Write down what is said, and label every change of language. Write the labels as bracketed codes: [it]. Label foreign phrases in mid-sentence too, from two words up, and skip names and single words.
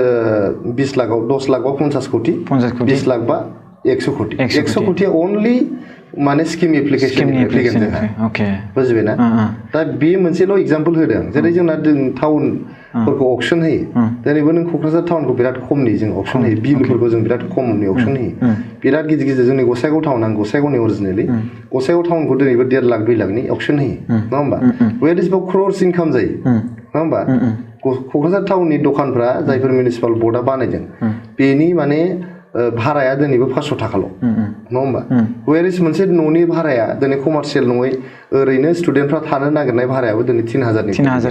[brx] 20 लाखआव 10 लाख बा 50 कोटी 20 लाख बा 100 कोटी 100 कोटीया ओनलि माने [en] scheme application [brx] फैगोन जोंहा बुजिबायना दा बे मोनसेल' एग्जाम्पल होदों जेरै जोंना टाउनफोरखौ अक्सन होयो दिनैबो नों क'क्राझार टाउनखौ बिराद खमनि जों अक्सन होयो बिलफोरखौ जों बिराद खमनि अक्सन होयो बिराद गिदिर गिदिर जोंनि गसाइगाव टाउन आं गसाइगावनि अरिजिनेलि गसाइगाव टाउनखौ दिनैबो 1.5 लाख 2 लाखनि अक्सन होयो नङा होमबा [en] what is about crores income [brx] जायो नङा होमबा क'क्राझार टाउननि दखानफ्रा जायफोर [en] municipal boardआ [brx] बानायदों बेनि माने भाराया दिनैबो 500 थाखाल' नङा होमबा वेरिस मोनसे न'नि भाराया दिनै कमार्शियेल नङै ओरैनो स्टुडेन्टफ्रा थानो नागिरनाय भारायाबो दिनै 3000